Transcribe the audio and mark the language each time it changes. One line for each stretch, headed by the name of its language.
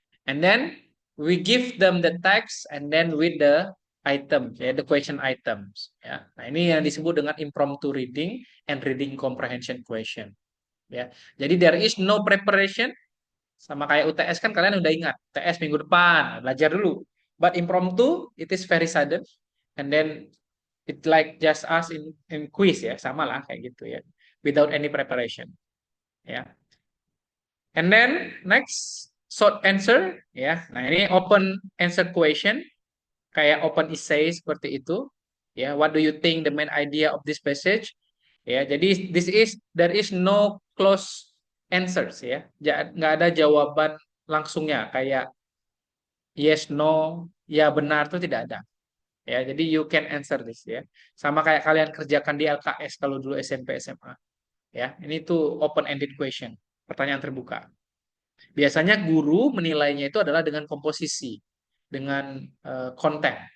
English: And then we give them the text and then with the items, ya, the question items.
Indonesian: Ya. Nah, ini yang disebut dengan
English: impromptu reading and reading comprehension question.
Indonesian: Ya. Jadi
English: there is no preparation,
Indonesian: sama kayak UTS kan kalian udah ingat. UTS minggu depan, belajar dulu.
English: But impromptu, it is very sudden. And then it like just us in quiz ya,
Indonesian: sama lah kayak gitu ya.
English: Without any preparation. Ya. And then next short answer ya.
Indonesian: Nah, ini
English: open answer question
Indonesian: kayak open essay seperti itu.
English: Ya, what do you think the main idea of this passage? Ya, jadi there is no close answers ya.
Indonesian: Nggak ada jawaban langsungnya kayak yes, no, ya benar itu tidak ada. Ya, jadi
English: you can answer this
Indonesian: ya. Sama kayak kalian kerjakan di LKS kalau dulu SMP SMA. Ya, ini tuh
English: open ended question,
Indonesian: pertanyaan terbuka. Biasanya guru menilainya itu adalah dengan komposisi, dengan konten.